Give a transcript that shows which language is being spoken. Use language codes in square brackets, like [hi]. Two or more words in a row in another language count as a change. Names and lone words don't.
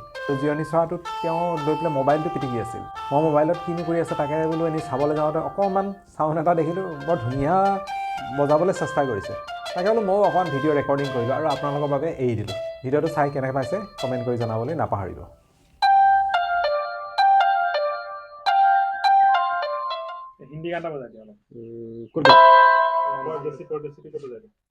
[as] জিৰণি চৰাটোত তেওঁ লৈ পেলাই মোবাইলটো পিটিকি আছিল। মই মোবাইলত কিনো কৰি আছে তাকে বোলো এনেই চাবলৈ যাওঁতে অকণমান চাউণ্ড এটা দেখিলোঁ, বৰ ধুনীয়া বজাবলৈ চেষ্টা কৰিছে। তাকে বোলো ময়ো অকণমান [en] video recording [as] কৰিলোঁ আৰু আপোনালোকৰ বাবে এৰি দিলোঁ। ভিডিঅ'টো চাই কেনেকৈ পাইছে কমেণ্ট কৰি জনাবলৈ নাপাহৰিব। [hi] हिंदी गाना बजा दिया [as] কোনটো? [hi] परदेसी को बजा दिया।